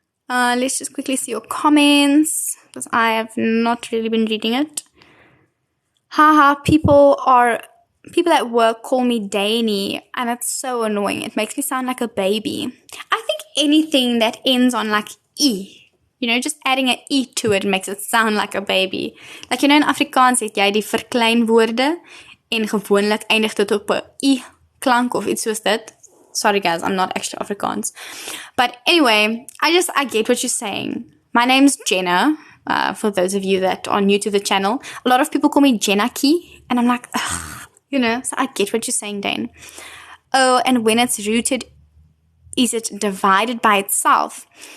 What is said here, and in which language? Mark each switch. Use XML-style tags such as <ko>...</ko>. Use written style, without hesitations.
<en>Let's just quickly see your comments, because I have not really been reading it. Haha, people at work call me Danny, and it's so annoying. It makes me sound like a baby. I think anything that ends on like E, just adding an E to it makes it sound like a baby.</en> <af>Like, in Afrikaans het jy die verkleinwoorde en gewoonlik eindig dit op 'n I klank of iets soos dit.</af> <en>Sorry guys, I'm not actually Afrikaans. But anyway, I get what you're saying. My name's Jenna, for those of you that are new to the channel. A lot of people call me Jennaki, and I'm like, ugh, so I get what you're saying, Dane. Oh, and when it's rooted, is it divided by itself?</en>